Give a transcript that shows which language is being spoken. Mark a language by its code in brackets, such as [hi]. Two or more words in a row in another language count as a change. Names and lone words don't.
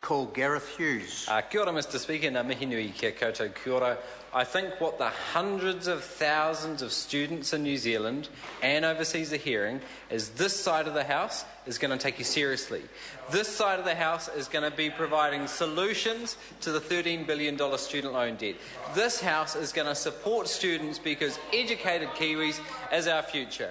[en] call Gareth Hughes. [mi] Kia ora, [en] Mr Speaker. [mi] Ngā mihi nui kia koutou kia ora. [en] I think what the hundreds of thousands of students in New Zealand and overseas are hearing is this side of the House is going to take you seriously. This side of the House is going to be providing solutions to the $13 billion student loan debt. This House is going to support students because educated Kiwis is our future.